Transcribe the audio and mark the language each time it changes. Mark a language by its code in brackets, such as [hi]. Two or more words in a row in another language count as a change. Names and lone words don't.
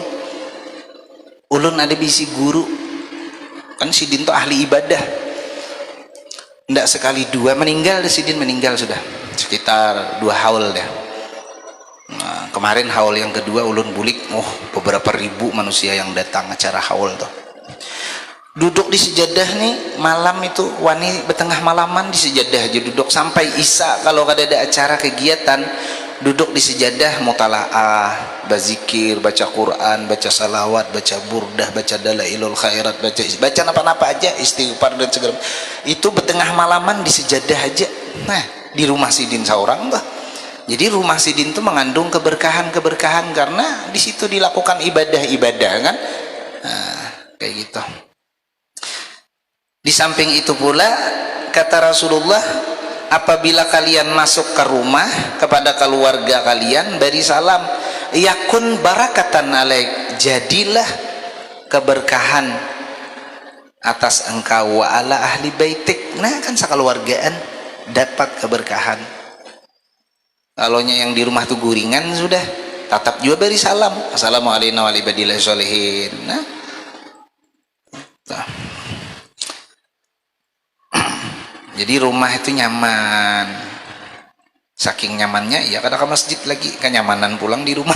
[bjn] Ulun ada bisi guru kan, sidin tuh ahli ibadah, ndak sekali dua meninggal, sidin meninggal sudah sekitar 2 haul dah. Nah, kemarin haul yang kedua ulun bulik, beberapa ribu manusia yang datang acara haul tuh. duduk di sejadah nih malam itu, wani betengah malaman di sejadah aja duduk sampai isya. Kalau ada acara kegiatan duduk di sejadah mutalaah, berzikir, baca Quran, baca salawat, baca burdah, baca dalailul khairat, baca apa-apa aja, istighfar dan segala itu betengah malaman di sejadah aja. Nah di rumah sidin seorang tuh. Jadi rumah sidin itu mengandung keberkahan karena di situ dilakukan ibadah kan. Nah, kayak gitu. Di samping itu pula kata Rasulullah, apabila kalian masuk ke rumah kepada keluarga kalian beri salam, [ar] yakun barakatan alaik, [bjn] jadilah keberkahan atas engkau [ar] wa ala ahli baitik. [bjn] Nah kan sekeluargaan dapat keberkahan. Kalau yang di rumah tuh guringan sudah tetap juga beri salam, [ar] assalamualaikum warahmatullahi wabarakatuh. [bjn] Nah jadi rumah itu nyaman, saking nyamannya ya kadang ke masjid lagi kenyamanan pulang di rumah.